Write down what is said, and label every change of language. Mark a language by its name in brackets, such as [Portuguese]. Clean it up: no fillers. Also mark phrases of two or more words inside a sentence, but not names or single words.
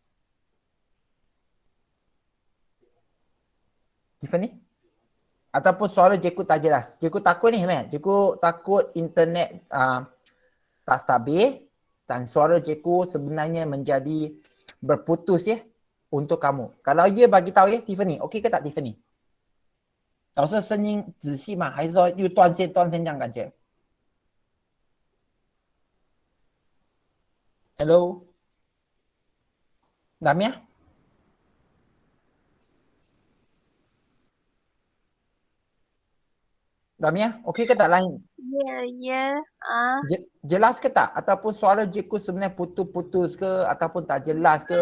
[Malay] Tiffany? Ataupun suara cikgu tak jelas? Cikgu takut ni, cikgu takut internet tak stabil dan suara cikgu sebenarnya menjadi berputus untuk kamu. Kalau bagi tahu Tiffany, okey ke tak Tiffany? [Chinese] 老师声音仔细吗？还是说又断线这样感觉 ？Hello， [Malay] Damia？ Damia, okey ke tak lain? Jelas ke tak? Ataupun suara cikgu sebenarnya putus-putus ke ataupun tak jelas ke?